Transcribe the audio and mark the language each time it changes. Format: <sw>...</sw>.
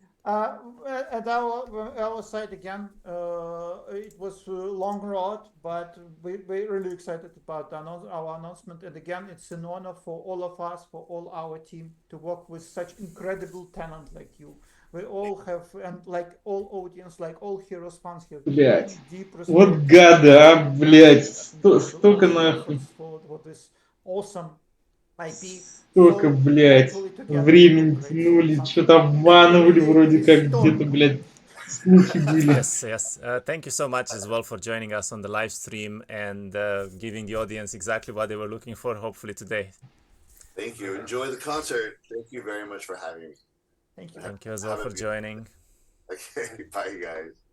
<en>At our side again, it was a long road, but we're really excited about our announcement. And again, it's an honor for all of us, for all our team, to work with such incredible talent like you. We all have, and like all audience, like all Heroes fans have.</en> <ru>Блять, вот гады, а, блять, столько нахуй.</ru> <en>For this awesome IP.</en> <ru>Столько, блядь, времени тянули, что-то обманывали вроде как где-то, блядь, слухи были.</ru> <en>Yes. Thank you so much as well for joining us on the live stream and giving the audience exactly what they were looking for, hopefully today. Thank you. Enjoy the concert. Thank you very much for having me. Thank you. Thank you as well Have a for good- joining. Okay, bye guys.</en>